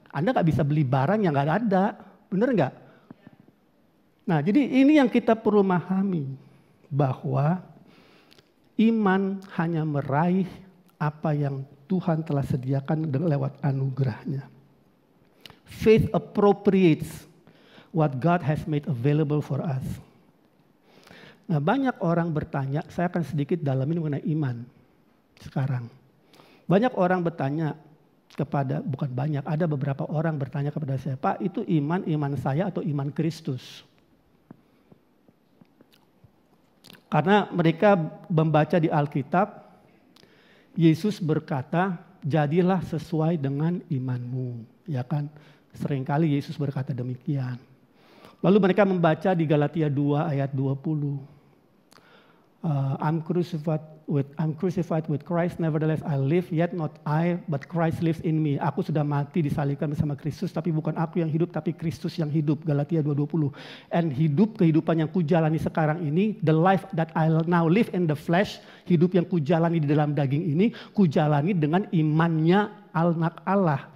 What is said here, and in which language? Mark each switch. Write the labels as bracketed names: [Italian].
[Indonesian] Anda nggak bisa beli barang yang nggak ada. Benar nggak? Nah, jadi ini yang kita perlu memahami. Bahwa iman hanya meraih apa yang Tuhan telah sediakan lewat anugerahnya. [English] Faith appropriates what God has made available for us. [Indonesian] Nah, banyak orang bertanya, saya akan sedikit dalamin mengenai iman sekarang. Banyak orang bertanya bukan banyak, ada beberapa orang bertanya kepada saya, Pak, itu iman saya atau iman Kristus? Karena mereka membaca di Alkitab, Yesus berkata, jadilah sesuai dengan imanmu. Ya kan? Seringkali Yesus berkata demikian. Lalu mereka membaca di Galatia 2 ayat 20. [English] I'm crucified with Christ, nevertheless I live, yet not I, but Christ lives in me. [Indonesian] Aku sudah mati disalibkan bersama Kristus, tapi bukan aku yang hidup, tapi Kristus yang hidup. Galatia 2:20. And kehidupan yang kujalani sekarang ini, [English] the life that I now live in the flesh, [Indonesian] hidup yang kujalani di dalam daging ini, kujalani dengan imannya anak Allah.